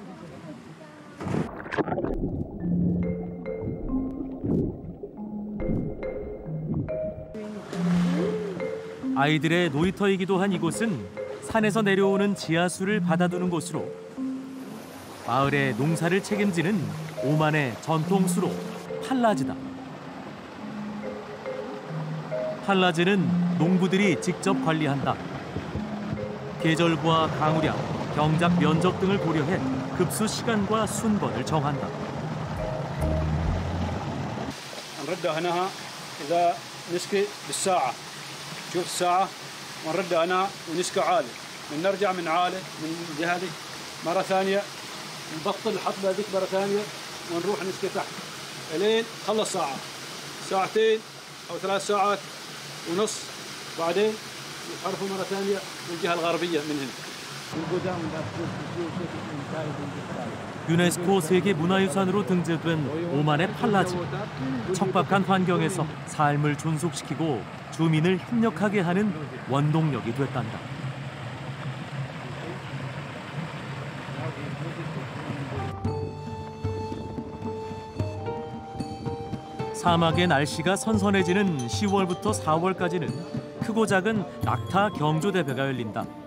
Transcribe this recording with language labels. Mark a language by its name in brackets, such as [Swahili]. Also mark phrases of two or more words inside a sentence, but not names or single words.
[Korean] 아이들의 놀이터이기도 한 이곳은 산에서 내려오는 지하수를 받아두는 곳으로 마을의 농사를 책임지는 오만의 전통수로 팔라즈다. 팔라즈는 농부들이 직접 관리한다. 계절과 강우량, 경작 면적 등을 고려해 급수 시간과 순번을 정한다. [Arabic] نردها هنا إذا نسقي بالساعة شوف الساعة ونردها هنا ونسقي عالي نرجع من عالي من جهة مرة ثانية نبطل الحطبة هذيك مرة ثانية ونروح نسقي تحت لين خلص ساعة ساعتين أو 3 ساعات ونص بعدين يحرفوا مرة ثانية من الجهة الغربية من هنا. [Korean] 유네스코 세계문화유산으로 등재된 오만의 팔라즈. 척박한 환경에서 삶을 존속시키고 주민을 협력하게 하는 원동력이 됐단다. 사막의 날씨가 선선해지는 10월부터 4월까지는 크고 작은 낙타 경조 대회가 열린다.